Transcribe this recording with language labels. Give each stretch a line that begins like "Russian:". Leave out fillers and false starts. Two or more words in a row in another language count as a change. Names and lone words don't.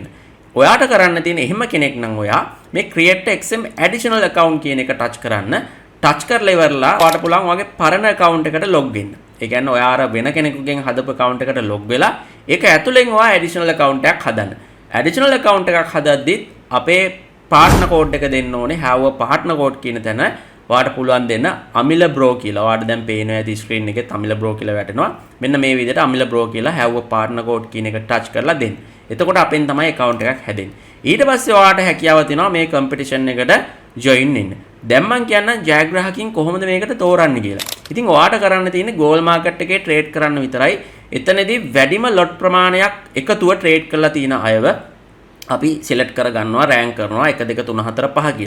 Sinhala: ඔයාට කරන්න තියෙන එහෙම කෙනෙක් නම් ඔයා මේ
English: create XM additional account
Sinhala: කියන එක touch කරන්න. touch කරලා ඉවරලා ඔයාට පුළුවන් ඔයාගේ පරණ account එකට log වෙන්න. ඒ කියන්නේ ඔයා අර වෙන කෙනෙකුගෙන් හදපු account එකට log වෙලා ඒක ඇතුලෙන් ඔයා
English: additional account
Sinhala: එකක් හදන්න. additional account එකක් හදද්දිත් අපේ
English: partner code
Sinhala: එක දෙන්න ඕනේ.
English: have a partner code
Sinhala: කියන තැන ඔයාට පුළුවන් දෙන්න අමිල බ්‍රෝ කියලා. ඔයාට දැන් පේනවා ඇති screen එකේ අමිල බ්‍රෝ කියලා වැටෙනවා. මෙන්න මේ විදිහට අමිල බ්‍රෝ කියලා
English: have a partner code
Sinhala: කියන එක touch කරලා දෙන්න. එතකොට අපෙන් තමයි account එකක් හැදෙන්නේ. ඊට පස්සේ ඔයාට හැකියාව තියෙනවා මේ competition එකට join වෙන්න. දැන් මම කියන්නම් ජයග්‍රාහකින් කොහොමද මේකට තෝරන්නේ කියලා. ඉතින් ඔයාට කරන්න තියෙන්නේ
English: gold market
Sinhala: එකේ trade කරන්න විතරයි. එතනදී වැඩිම lot ප්‍රමාණයක් එකතුව trade කරලා තියෙන අයව අපි select කර ගන්නවා, rank කරනවා 1 2 3 4 5 කියලා.